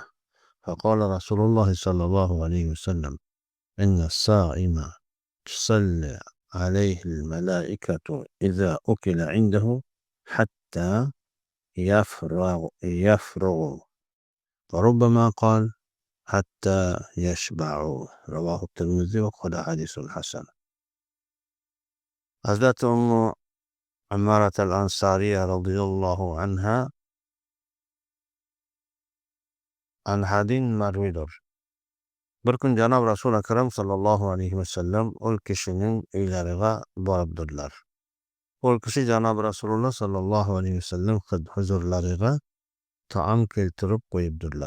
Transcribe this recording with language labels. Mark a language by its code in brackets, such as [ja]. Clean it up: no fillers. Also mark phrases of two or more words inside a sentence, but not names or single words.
[ar] فقال رسول الله صلى الله عليه وسلم: إن الصائم تصلي عليه الملائكة إذا أكل عنده حتى يفرغ وربما قال حتى يشبعوا. رواه الترمذي وقال حديث حسن. حضرت أم عمارة الأنصارية رضي الله عنها [uz] anhadin marvidir. Bir kun Janob Rasul Akram [ar] صلى الله عليه وسلم [uz] ol kishining uylariga boribdilar. Ol kishi Janob Rasululloh [ar] صلى الله عليه وسلم [uz] huzurlariga taom keltirib qo'yibdilar.